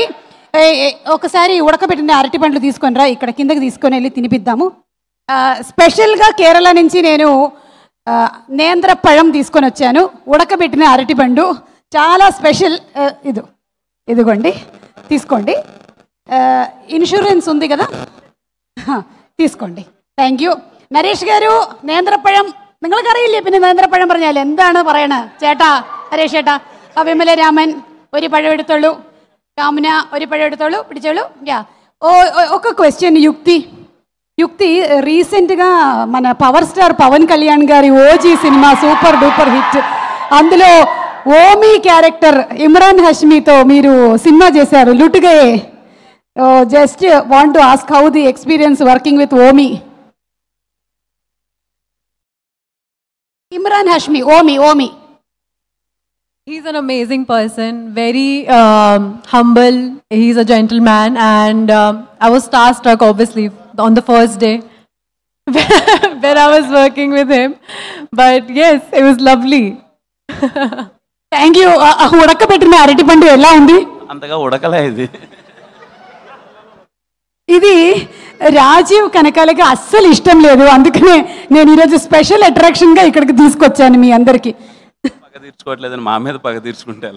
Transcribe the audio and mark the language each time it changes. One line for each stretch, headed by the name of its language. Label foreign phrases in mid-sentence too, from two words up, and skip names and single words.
Telugu: ఒకసారి ఉడకబెట్టిన అరటి పండ్లు తీసుకొని రా, ఇక్కడ కిందకి తీసుకొని వెళ్ళి తినిపిద్దాము. స్పెషల్గా కేరళ నుంచి నేను నేంద్ర పഴం తీసుకొని వచ్చాను. ఉడకబెట్టిన అరటి పండు చాలా స్పెషల్. ఇదిగోండి తీసుకోండి. ഇൻഷുറൻസ് ఉంది కదా,
English: തീసుకోండి. thank you.
Malayalam: നരേഷ് ഗാരു നേന്ത്രപ്പഴം നിങ്ങൾക്കറിയില്ലേ? പിന്നെ നേന്ത്രപ്പഴം പറഞ്ഞാൽ എന്താണ് പറയണത്? ചേട്ടാ നരേഷ് ചേട്ടാ, വിമല രാമൻ ഒരു പഴം എടുത്തോളൂ, കാമന ഒരു പഴം എടുത്തോളൂ, പിടിച്ചോളൂ.
Telugu: ఒక క్వశ్చన్ యుక్తి రీసెంట్గా మన
English: power star
Telugu: పవన్ కళ్యాణ్ గారి ఓజీ సినిమా
English: super duper hit,
Telugu: అందులో ఓమీ క్యారెక్టర్ ఇమ్రాన్ హష్మీతో మీరు సినిమా చేశారు లుటుగయే.
English: Just want to ask how the experience working with Omi. Imran Hashmi, Omi. He's an amazing person, very humble. He's a gentleman, and I was starstruck, obviously, on the first day when I was working with him. But yes, it was lovely. Thank you.
Telugu: ఉడకబెట్టిన అరటిపండు ఎలా ఉంది? అంతగా ఉడకలేదు. ఇది రాజీవ్ కనకాలకి అస్సలు ఇష్టం లేదు, అందుకనే నేను ఈరోజు
English: special attraction
Telugu: ఇక్కడికి తీసుకొచ్చాను మీ అందరికీ. పగ తీర్చుకోవట్లేదని మా మీద పగ తీర్చుకుంటే ఎలా?